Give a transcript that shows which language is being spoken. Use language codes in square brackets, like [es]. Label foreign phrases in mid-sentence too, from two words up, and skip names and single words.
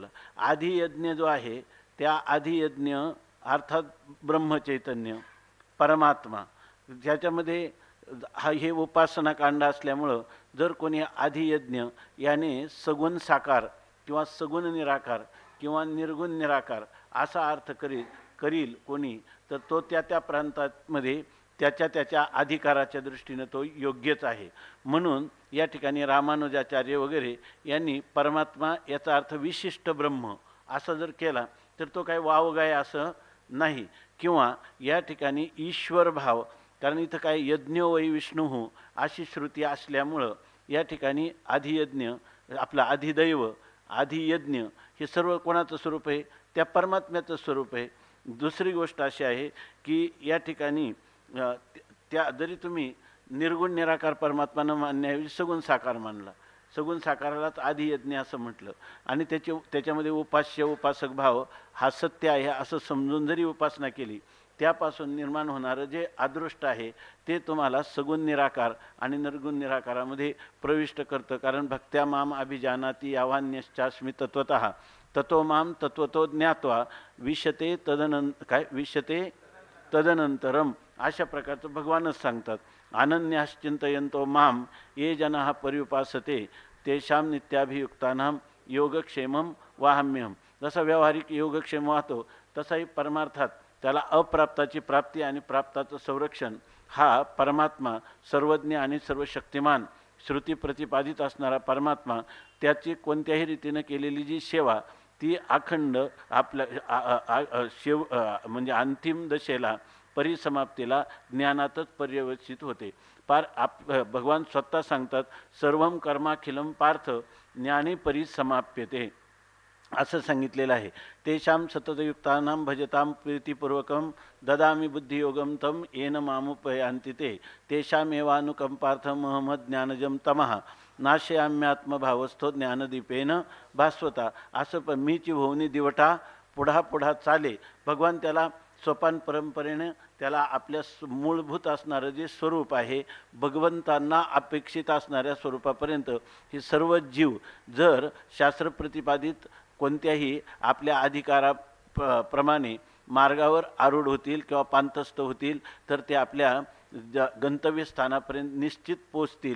[mr] आधियज्ञ जो आहे त्या आधियज्ञ अर्थात ब्रह्मचैतन्य परमात्मा, ज्याच्यामध्ये हे उपासना कांड असल्यामुळं जर कोणी आधियज्ञ याने सगुण साकार किंवा सगुण निराकार किंवा निर्गुण निराकार असा अर्थ करील कोणी, तर तो त्या प्रांतामध्ये त्याच्या अधिकाराच्या दृष्टीनं तो योग्यच आहे. म्हणून या ठिकाणी रामानुजाचार्य वगैरे यांनी परमात्मा याचा अर्थ विशिष्ट ब्रह्म असा जर केला तर तो काही वावगाय असं नाही. किंवा या ठिकाणी ईश्वर भाव, कारण इथं काय [sa] यज्ञो वै विष्णू [mr] अशी श्रुती असल्यामुळं या ठिकाणी आधियज्ञ आपला अधिदैव आधियज्ञ हे सर्व कोणाचं स्वरूप आहे, त्या परमात्म्याचं स्वरूप आहे. दुसरी गोष्ट अशी आहे की या ठिकाणी त्या जरी तुम्ही निर्गुण निराकार परमात्मा न मानण्याऐवजी सगुण साकार मानला, सगुण साकारालाच आधियज्ञ असं म्हटलं आणि त्याच्यामध्ये उपास्य उपासक भाव हा सत्य आहे असं समजून जरी उपासना केली, त्यापासून निर्माण होणारं जे अदृष्ट आहे ते तुम्हाला सगुण निराकार आणि निर्गुण निराकारामध्ये प्रविष्ट करतं. [sa] कारण भक्त्या माम अभिजानाती यावान्यश्चास्मी तत्वतः ततो माम तत्वतो ज्ञात्वा विशते तदनंतरम [mr] अशा प्रकारचं भगवानच सांगतात. [sa] अनन्याश्चिंतयन्तो माम ये जनाः पर्युपासते तेषां नित्याभियुक्तानां योगक्षेमं वाहम्यहम. [mr] जसा व्यावहारिक योगक्षेम वाहतो तसाही परमार्थात त्याला अप्राप्ताची प्राप्ती आणि प्राप्ताचं संरक्षण हा परमात्मा सर्वज्ञ आणि सर्वशक्तिमान श्रुती प्रतिपादित असणारा परमात्मा त्याची कोणत्याही रीतीनं केलेली जी सेवा ती अखंड आपल्या म्हणजे अंतिम दशेला परिसमाप्तीला ज्ञानातच पर्यवसित होते. भगवान स्वतः सांगतात, [sa] सर्वम कर्माखिलम पार्थ ज्ञाने परिसमाप्यते [mr] असं सांगितलेलं आहे. [sa] तेषां सततयुक्तानां भजतां प्रीतिपूर्वकं ददामि बुद्धियोगं तं येन मामुपयान्ति ते तेषामेवानुकंपार्थमहमद ज्ञानजं तमः नाशयाम्यात्मभावस्थो ज्ञानदीपेन भास्वता. [mr] असं पण मीची भोवनी दिवटा पुढा पुढा चाले. भगवान त्याला सोपान परंपरेने त्याला आपल्या मूलभूत असणारं जे स्वरूप आहे, भगवंतांना अपेक्षित असणाऱ्या स्वरूपापर्यंत हे सर्व जीव जर शास्त्र प्रतिपादित कोणत्याही आपल्या प्रमाणे मार्गावर आरूढ होतील किंवा पांतस्थ होतील तर ते आपल्या गंतव्यस्थानापर्यंत निश्चित पोचतील.